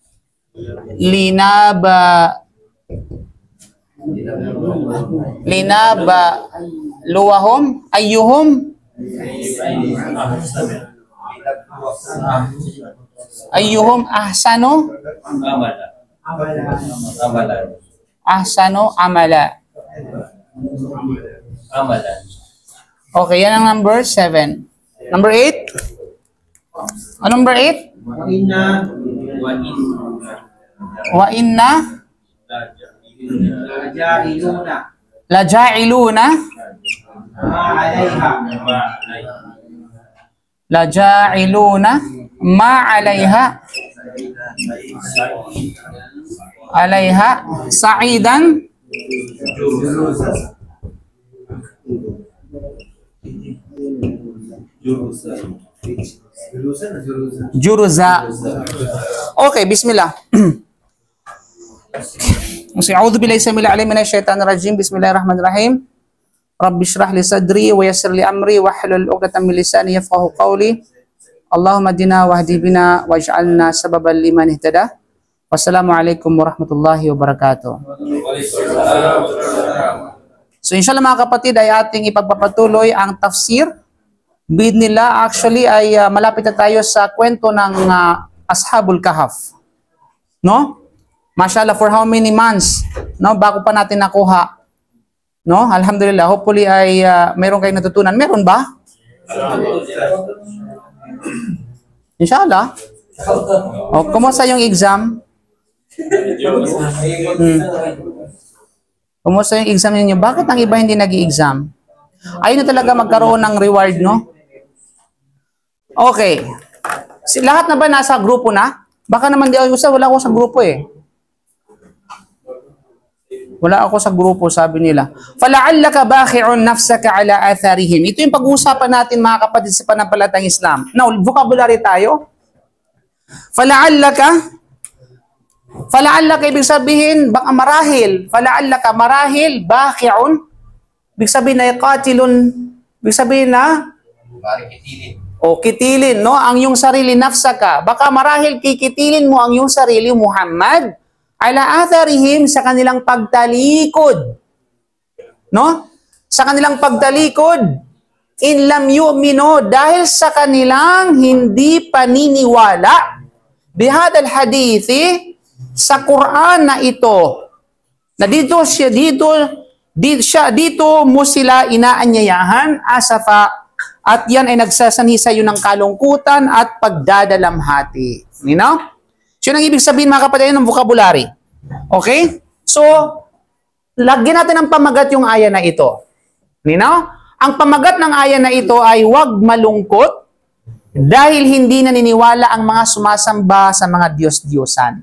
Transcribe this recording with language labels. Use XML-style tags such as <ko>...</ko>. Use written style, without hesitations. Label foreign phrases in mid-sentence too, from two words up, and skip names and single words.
<ar>لنبلوهم أيهم أحسن عملا.</ar> <tl>Okay, yan ang number 7. Number 8? Ano number 8?</tl> <ar>وإنا لجاعلون ما عليها صعيدا جرزا. Okay, bismillah. أعوذ بالله السميع العليم من الشيطان الرجيم. بسم الله الرحمن الرحيم رب اشرح لي صدري ويسر لي أمري واحلل عقدة من لساني يفقهوا قولي. اللهم اهدنا واهد بنا واجعلنا سببا لمن اهتدى. والسلام عليكم ورحمة الله وبركاته.</ar> <tl>So inshallah mga kapatid ay ating ipagpapatuloy ang tafsir. Bid nila actually ay malapit na tayo sa kwento ng Ashabul Kahf. No?</tl> <en>Mashallah, for how many months? No,</en> <tl>bago pa natin nakuha. No? Alhamdulillah, hopefully ay meron kayong natutunan. Meron ba? Inshallah. O, kumusta yung exam? Kumusta yung exam ninyo? Bakit ang iba hindi nag-i-exam? Ayun na talaga magkaroon ng reward, no? Okay. Lahat na ba nasa grupo na? Baka naman di ako wala ako sa grupo eh. Wala ako sa grupo, sabi nila.</tl> <ar>فلعلك باخع نفسك على آثارهم.</ar> <tl>Ito yung pag-uusapan natin mga kapatid sa panampalatayang Islam. Now, vocabulary tayo. Fala'allaka ibig sabihin, baka marahil. Fala'allaka marahil, bakhi'un. Ibig sabihin na qatilun. Ibig sabihin na kitilin, no? Ang iyong sarili, nafsaka. Baka marahil kikitilin mo ang iyong sarili,</tl> <ar>Muhammad, على آثارهم,</ar> <tl>sa kanilang pagtalikod. No? Sa kanilang pagtalikod.</tl> <ar>إن لم يؤمنوا,</ar> <tl>dahil sa kanilang hindi paniniwala.</tl> <ar>بهذا الحديث,</ar> <tl>sa Quran na ito. Na dito mo sila inaanyayahan, asafa, at yan ay nagsasanhi sa iyo ng kalungkutan at pagdadalamhati.</tl> <en>You know?</en> <tl>So yun ang ibig sabihin mga kapatid ng vocabulary. Okay? So, lagyan natin ng pamagat yung aya na ito. Nino? Ang pamagat ng aya na ito ay huwag malungkot dahil hindi naniniwala ang mga sumasamba sa mga Diyos-Diyosan.</tl>